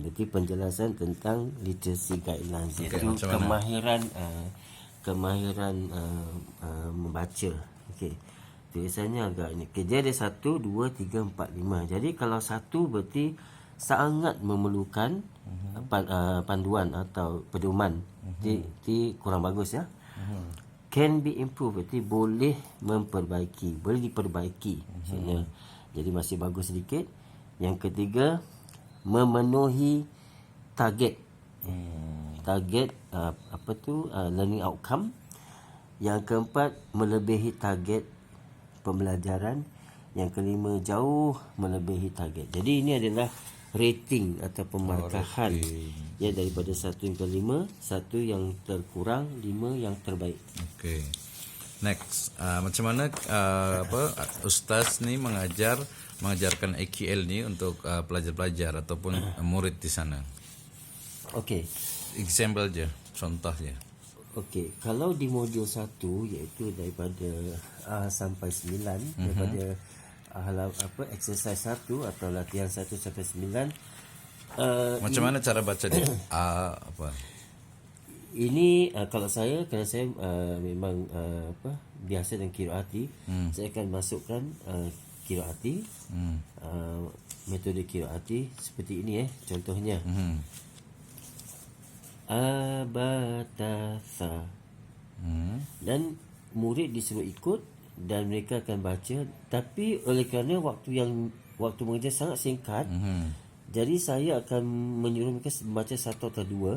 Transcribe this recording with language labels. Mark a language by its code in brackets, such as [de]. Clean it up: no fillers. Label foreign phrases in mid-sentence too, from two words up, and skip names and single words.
[ms] Berarti penjelasan tentang [en] literacy guidelines, [ms] iaitu kemahiran membaca. Okey. Tulisannya agak ni. Okay, dia ada 1, 2, 3, 4, 5. Jadi kalau 1 berarti sangat memerlukan panduan atau pedoman. Jadi kurang bagus ya. [en] Can be improved, [ms] berarti boleh diperbaiki maksudnya. Jadi masih bagus sedikit. Yang ketiga, memenuhi target. [en] Learning outcome. [ms] Yang keempat, melebihi target pembelajaran. Yang kelima, jauh melebihi target. Jadi ini adalah rating atau pemarkahan ya, daripada 1 hingga 5. 1 yang terkurang, 5 yang terbaik. Okey. Next, macam mana ustaz ni mengajarkan AQL ni untuk pelajar-pelajar ataupun murid di sana? Okey. Example je, contoh je. Okey, kalau di modul 1 iaitu daripada A sampai 9, daripada exercise 1 atau latihan 1 sampai 9. Macam mana cara baca dia? Apa? Ini kerana saya memang biasa dengan qiraati, saya akan masukkan qiraati, metode qiraati seperti ini contohnya. Abatasa. Dan murid disuruh ikut dan mereka akan baca, tapi oleh kerana waktu mengajar sangat singkat, jadi saya akan menyuruh mereka membaca 1 atau 2.